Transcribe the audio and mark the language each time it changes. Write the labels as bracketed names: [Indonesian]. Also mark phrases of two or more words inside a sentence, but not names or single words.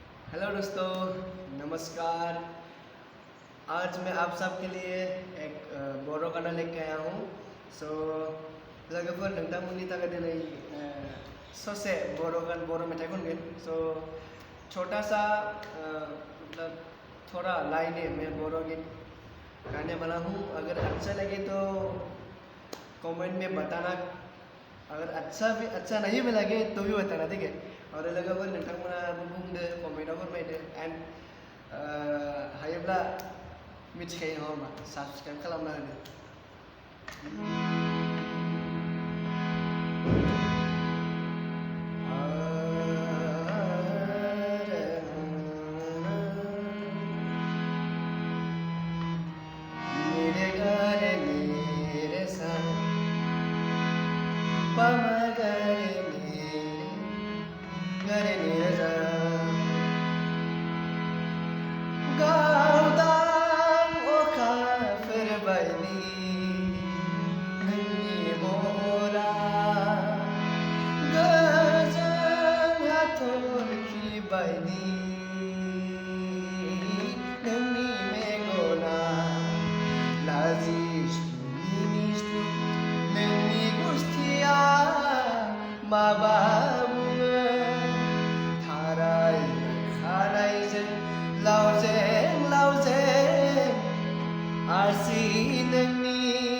[Hindi] हेलो दोस्तों, नमस्कार। आज मैं आप सबके लिए एक बोरो गाना लेके आया हूँ। [Bodo] लोगोफोर नोंथांमोननि थाखाय दिनै ससे बर' मेथाइ खनगोन। [Hindi] छोटा सा मतलब थोड़ा लाइन है, मैं बोरो गीत गाने वाला हूँ। अगर अच्छा लगे तो कमेंट में बताना, अगर अच्छा नहीं भी लगे तो भी बताना, ठीक है। और [Bodo] लोगोफोर नोंथांमोना बुंदो, कमेन्टआव फोरमायदो। एन्ड हायोब्ला मिथिखायो नङा होमबा, साबस्क्राइब खालामना होदो। मेरे गारे मेरे सा पमा गारे मेरे सा गावदां अखाफोर बायदि नोंनि महरा गोजों हाथरखि बायदि नोंनि मेगना लाजिस्लु मिनिस्लु नोंनि गुस्थिया माबा बुङो थाराय खानायजों लावजें आसि नोंनि